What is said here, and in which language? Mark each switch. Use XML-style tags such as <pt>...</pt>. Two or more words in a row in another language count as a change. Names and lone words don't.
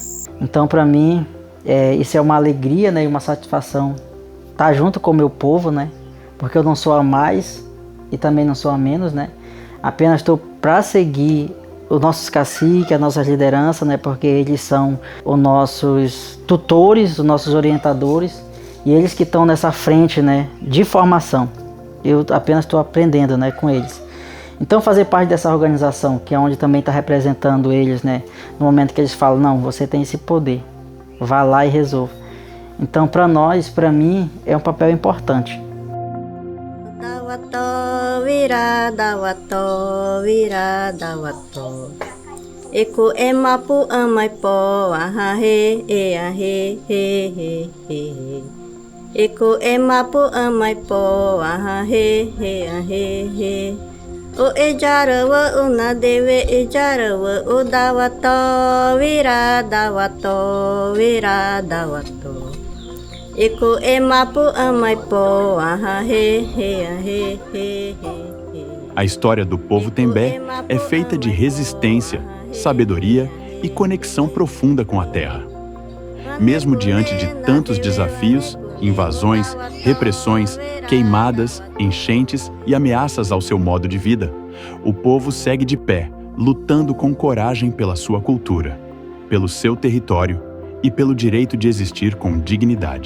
<pt>Então, para mim, isso é uma alegria, né, e uma satisfação estar junto com o meu povo, né, porque eu não sou a mais e também não sou a menos, né, apenas estou para seguir os nossos caciques, as nossas lideranças, né, porque eles são os nossos tutores, os nossos orientadores e eles que estão nessa frente, né, de formação. Eu apenas estou aprendendo, né, com eles. Então fazer parte dessa organização, que é onde também está representando eles, né? No momento que eles falam, não, você tem esse poder, vá lá e resolva. Então para nós, para mim, é um papel importante.</pt> <tqb>Eko emapu amai po ahahe e ahe he he he. Eko emapu amai po ahahe he ahe he. O ejarawa una deve ejarawa o dawato vira dawato. Eko emapu amai po ahahe he ahe he he.</tqb> <pt>A história do povo Tembé é feita de resistência, sabedoria e conexão profunda com a terra. Mesmo diante de tantos desafios, invasões, repressões, queimadas, enchentes e ameaças ao seu modo de vida, o povo segue de pé, lutando com coragem pela sua cultura, pelo seu território e pelo direito de existir com dignidade.</pt>